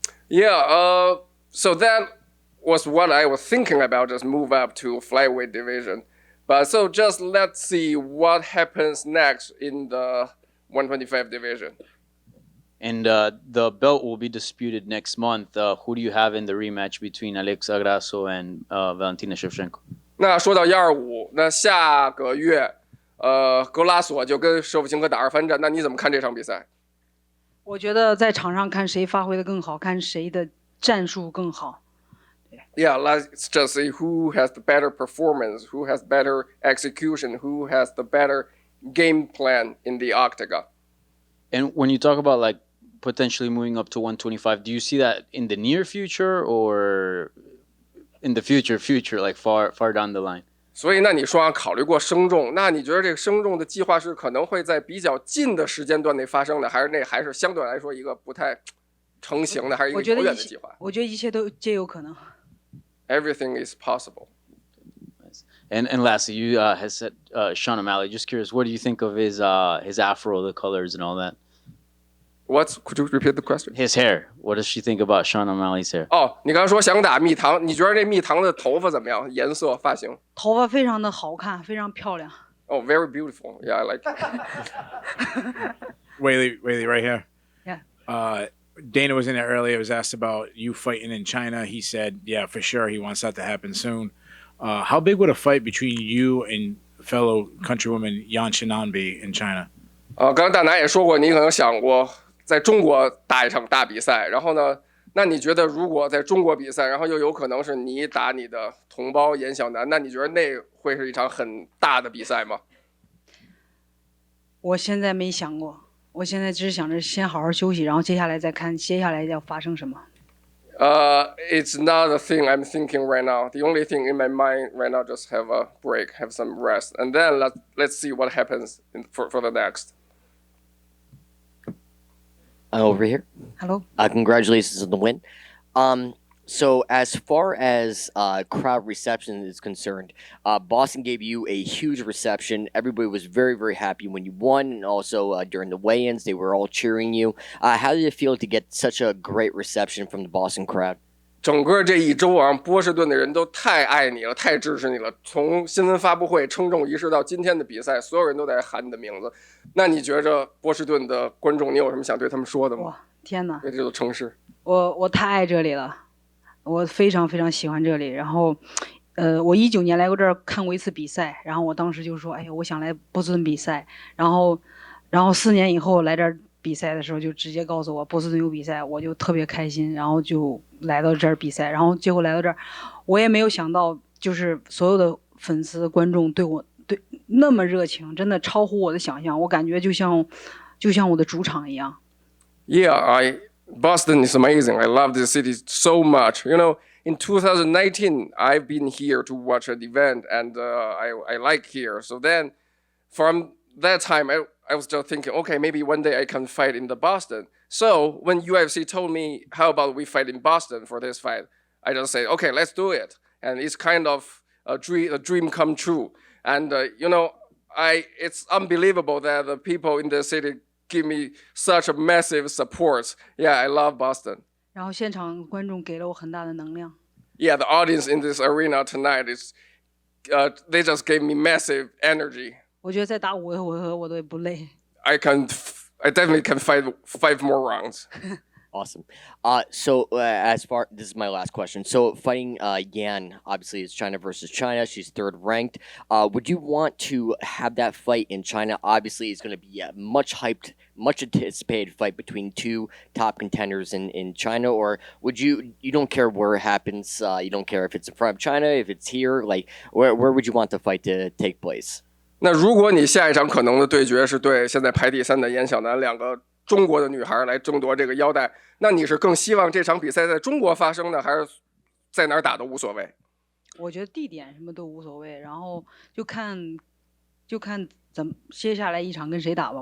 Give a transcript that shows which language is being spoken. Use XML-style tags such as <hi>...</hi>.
<en>Yeah, so that was what I was thinking about, just move up to flyweight division. But so just let's see what happens next in the 125 division. And the belt will be disputed next month. Who do you have in the rematch between Alexa Grasso and Valentina Shevchenko?</en> <zh>那说到125，那下个月，格拉索就跟舍甫琴科打2番战，那你怎么看这场比赛？我觉得在场上看谁发挥的更好，看谁的战术更好。</zh> <en>Yeah, let's just see who has the better performance, who has better execution, who has the better game plan in the octagon. And when you talk about potentially moving up to 125. Do you see that in the near future or in the future, like far down the line?</en> <zh>所以那你说考虑过升重，那你觉得这个升重的计划是可能会在比较近的时间段内发生的，还是那还是相对来说一个不太成型的，还是一个遥远的计划？我觉得一切都皆有可能。</zh> <en>Everything is possible. And lastly, you has said Sean O'Malley. Just curious, what do you think of his afro, the colors, and all that? Could you repeat the question? His hair. What does she think about Sean O'Malley's hair?</en> <zh>哦，你刚刚说想打蜜糖，你觉得这蜜糖的头发怎么样？颜色、发型？头发非常的好看，非常漂亮。</zh> <en>Oh, very beautiful. Yeah, I like it. Weili, right here. Yeah. Dana was in there earlier. Was asked about you fighting in China. He said, yeah, for sure. He wants that to happen soon. How big would a fight between you and fellow countrywoman Yan Xinan be in China?</en> <zh>刚刚大拿也说过，你可能想过在中国打一场大比赛，然后呢，那你觉得如果在中国比赛，然后又有可能是你打你的同胞严小南，那你觉得那会是一场很大的比赛吗？我现在没想过，我现在只是想着先好好休息，然后接下来再看接下来要发生什么。</zh> <en>It's not a thing I'm thinking right now. The only thing in my mind right now just have a break, have some rest, and then let's see what happens for the next. Over here. Hello. Congratulations on the win. So as far as crowd reception is concerned, Boston gave you a huge reception. Everybody was very, very happy when you won, and also during the weigh-ins, they were all cheering you. How did it feel to get such a great reception from the Boston crowd?</en> <zh>整个这一周啊，波士顿的人都太爱你了，太支持你了。从新闻发布会、称重仪式到今天的比赛，所有人都在喊你的名字。那你觉着波士顿的观众，你有什么想对他们说的吗？哇，天哪！对这座城市，我太爱这里了，我非常非常喜欢这里。然后，我19年来过这儿看过一次比赛，然后我当时就说，哎呀，我想来波士顿比赛。然后4年以后来这儿比赛的时候，就直接告诉我波士顿有比赛，我就特别开心，然后就来到这儿比赛。然后结果来到这儿，我也没有想到，就是所有的粉丝观众对那么热情，真的超乎我的想象。我感觉就像我的主场一样。</zh> <en>Yeah, Boston is amazing. I love this city so much. You know, in 2019, I've been here to watch an event, and I like here. So then, from that time, I was just thinking, okay, maybe one day I can fight in the Boston. So when UFC told me, how about we fight in Boston for this fight, I just said, okay, let's do it. And it's kind of a dream come true. And you know, it's unbelievable that the people in the city give me such a massive support. Yeah, I love Boston.</en> <zh>然后现场观众给了我很大的能量。</zh> <en>Yeah, the audience in this arena tonight is, they just gave me massive energy.</en> <zh>我觉得再打5个回合我都不累。</zh> <en>I definitely can fight 5 more rounds. Awesome. So this is my last question. So fighting Yan, obviously it's China versus China. She's third ranked. Would you want to have that fight in China? Obviously it's going to be a much hyped, much anticipated fight between two top contenders in China, or would you don't care where it happens? You don't care if it's in front of China, if it's here, like where would you want the fight to take place?</en> <zh>那如果你下一场可能的对决是对现在排第3的严小南2个中国的女孩来争夺这个腰带，那你是更希望这场比赛在中国发生呢，还是在哪儿打都无所谓？我觉得地点什么都无所谓，然后就看怎么接下来一场跟谁打吧。</zh>